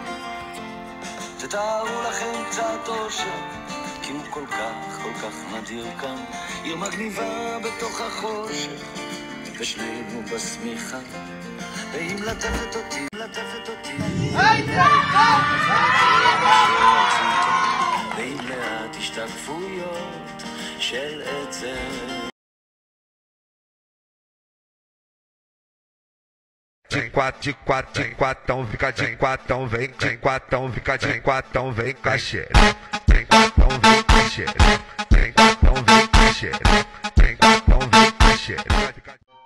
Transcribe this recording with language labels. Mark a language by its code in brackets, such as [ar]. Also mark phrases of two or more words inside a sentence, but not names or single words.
[he] תתארו לכם קצת אושר כי הוא כל כך נדיר כאן עיר מגניבה בתוך החושך ושנינו בשמיכה והיא מלטפת אותי, מלטפת אותי. ועם מעט השתקפויות של עצם. [pt] De quatão, fica de quatão, vem de quatão, fica de quatão, vem com a xereca. De quatão, vem com a xereca. De quatão, vem com a xereca. De quatão, vem com a xereca.